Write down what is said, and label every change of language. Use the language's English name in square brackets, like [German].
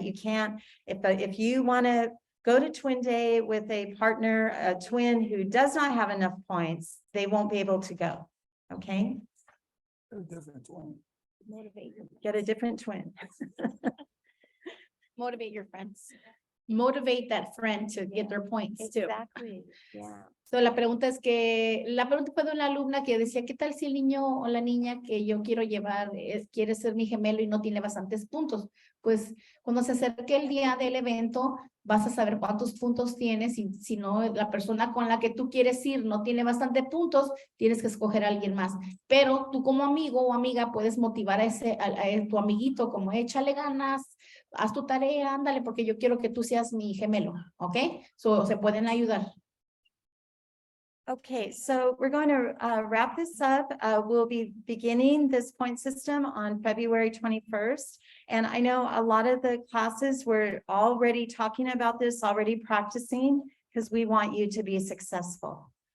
[English] You can't, if you want to go to Twin Day with a partner, a twin who does not have enough points, they won't be able to go, okay? A different twin. Get a different twin. Motivate your friends. Motivate that friend to get their points too. Exactly, yeah. [Spanish] So, la pregunta fue de una alumna que decía, ¿qué tal si el niño o la niña que yo quiero llevar quiere ser mi gemelo y no tiene bastantes puntos? Pues cuando se acerque el día del evento, vas a saber cuántos puntos tienes y si no, la persona con la que tú quieres ir no tiene bastante puntos, tienes que escoger a alguien más. Pero tú como amigo o amiga puedes motivar a tu amiguito como échale ganas, haz tu tarea, ándale, porque yo quiero que tú seas mi gemelo, ¿ok? So, se pueden ayudar. [English] Okay, so we're going to wrap this up. We'll be beginning this point system on February 21st. And I know a lot of the classes were already talking about this, already practicing, because we want you to be successful.